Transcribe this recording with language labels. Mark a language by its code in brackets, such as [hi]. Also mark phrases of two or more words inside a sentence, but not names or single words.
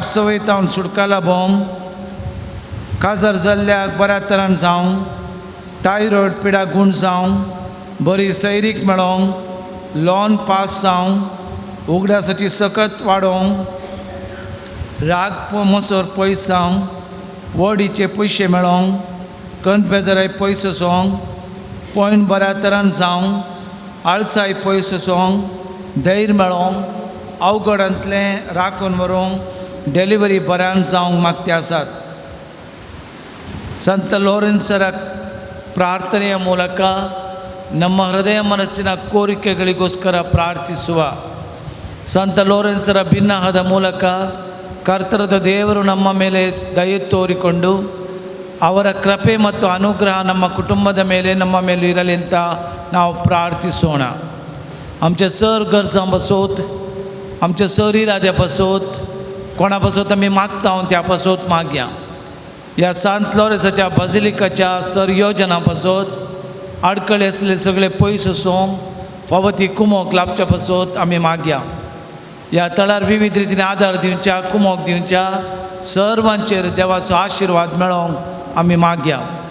[kok] सवयीतावन सुटका लाबोवंक काजर जाल्ल्याक बऱ्या तरान जावंक थायरॉयड पिडा गूण जावंक बरी सैरीक मेळोवंक लॉन पास जावंक उगडासाची सकत वाडोवंक राग मोसोर पयस जावंक वडीचे पयशे मेळोवंक कंत बेजाराय पयस वचोंक पॉयंट बऱ्या तरान जावंक आळसाय पयस वचोंक धैर्य मेळोंक अवघडांतलें राखून व्हरूंक डेलिव्हरी बऱ्यान जावंक मागते आसात [kn] ಸಂತ ಲೋರೆನ್ಸರ ಪ್ರಾರ್ಥನೆಯ ಮೂಲಕ ನಮ್ಮ ಹೃದಯ ಮನಸ್ಸಿನ ಕೋರಿಕೆಗಳಿಗೋಸ್ಕರ ಪ್ರಾರ್ಥಿಸುವ ಸಂತ ಲೋರೆನ್ಸರ ಭಿನ್ನಹದ ಮೂಲಕ ಕರ್ತರದ ದೇವರು ನಮ್ಮ ಮೇಲೆ ದಯೆ ತೋರಿಕೊಂಡು ಅವರ ಕೃಪೆ ಮತ್ತು ಅನುಗ್ರಹ ನಮ್ಮ ಕುಟುಂಬದ ಮೇಲೆ ನಮ್ಮ ಮೇಲೆ ಇರಲಿ ಅಂತ ನಾವು [kok] ಪ್ರಾರ್ಥಿಸೋಣ आमचे सर गरजां बसोत आमच्या शरिराद्या बसोत कोणा बसोत आमी मागता त्या बसोत मागया ह्या सांत लॉरेन्साच्या बाजिलिकाच्या सर योजना बसोत आडकळे असले सगळे पयस सोंग फावती कुमोक लाभच्या बसोत आमी मागया ह्या तळार विविध रितीन आदार दिवच्या कुमोक दिवच्या सर्वांचेर देवाचो आशिर्वाद मेळोंक आमी मागया